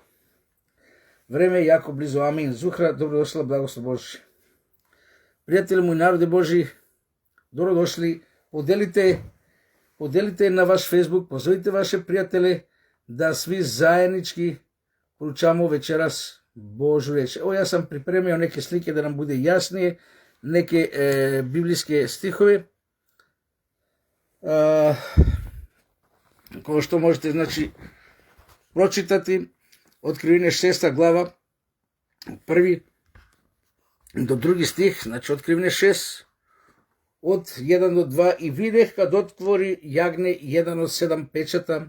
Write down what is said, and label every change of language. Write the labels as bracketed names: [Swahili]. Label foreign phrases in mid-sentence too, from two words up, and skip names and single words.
[Serbian] Vreme je jako blizu, amin. Zuhra, dobrodošla, blagoslov Božji. Prijatelji moji, narode Božji, dobrodošli, podelite na vaš Facebook, pozovite vaše prijatelje da svi zajednički proučamo večeras Божу реч. Ево, јас сам припремio неке слики да нам буде јаснije, неке библиски стихови, кој што можете, значи, прочитати. Откривение 6 глава, први до други стих, значи Откривение 6, од 1 до 2, и видех кад отвори јагне 1 од 7 печата.